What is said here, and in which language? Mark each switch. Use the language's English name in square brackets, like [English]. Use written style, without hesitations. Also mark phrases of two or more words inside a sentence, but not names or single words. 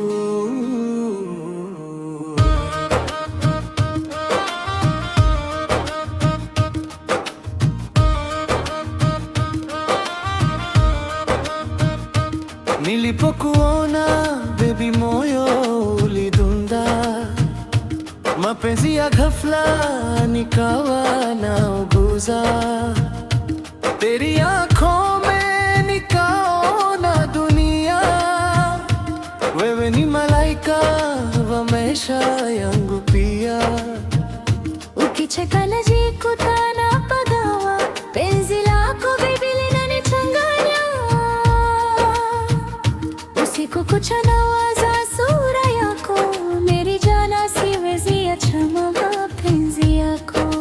[Swahili] nilipokuona baby moyo ulidunda mapenzi ya ghafla nikawa nauguza [Hindi] तेरी आँखों में [Swahili] nikaona dunia wewe ni malaika wa maisha yangu pia ukicheka najikuta napagawa penzi lako baby linanichanganya usiku kucha nawaza sura yako [Hindi] मेरी जाना [Swahili] siwezi acha mapenzi yako